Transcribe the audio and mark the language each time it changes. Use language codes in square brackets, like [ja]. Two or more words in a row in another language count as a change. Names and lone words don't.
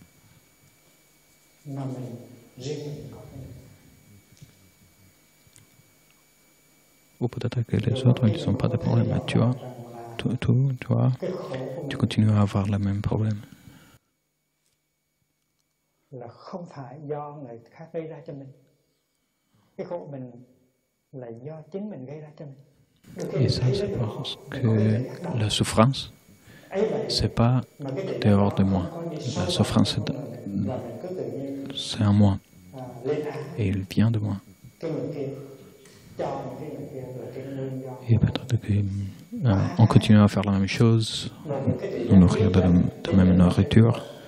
[fr] Ou peut-être que les autres ils n'ont pas de problème, mais tu continues à avoir le même problème. [vi] là không phải do người khác gây ra cho mình. Cái khổ mình là do chính mình gây ra cho mình. [fr] Et ça, c'est parce que la souffrance, c'est pas dehors de moi. La souffrance, c'est en moi. Et il vient de moi. Et peut-être qu'on continue à faire la même chose, nous nourrir de la même nourriture.